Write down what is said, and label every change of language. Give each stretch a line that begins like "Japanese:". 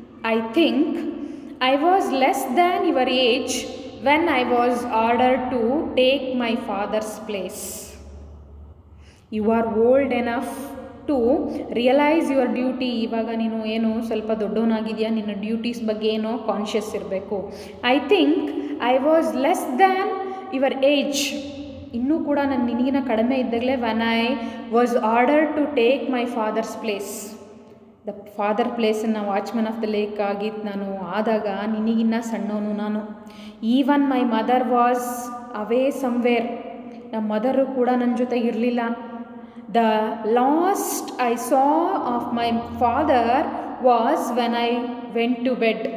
English: I think I was less than your age when I was ordered to take my father's place. You are old enough to realize your duty.
Kannada: ಇವಾಗ ನೀನು ಏನು ಸ್ವಲ್ಪ ದೊಡ್ಡವನಾಗಿದೆಯಾ, ನಿನ್ನ duties ಬಗ್ಗೆ ಏನೋ conscious ಇರಬೇಕು.
English: I think I was less than your age.
Kannada: ಇನ್ನೂ ಕೂಡ ನಾನು ನಿನಗಿನ ಕಡಿಮೆ ಇದ್ದಾಗಲೇ
English: when I was ordered to take my father's place.
Kannada: The father ಪ್ಲೇಸನ್ನು watchman of the lake ಆಗಿದ್ದು ನಾನು ಆದಾಗ ನಿನಗಿನ್ನ ಸಣ್ಣವನು ನಾನು.
English: Even my mother was away somewhere.
Kannada: ನಮ್ಮ ಮದರು ಕೂಡ ನನ್ನ ಜೊತೆಗೆ ಇರಲಿಲ್ಲ.
English: The last I saw of my father was when I went to bed.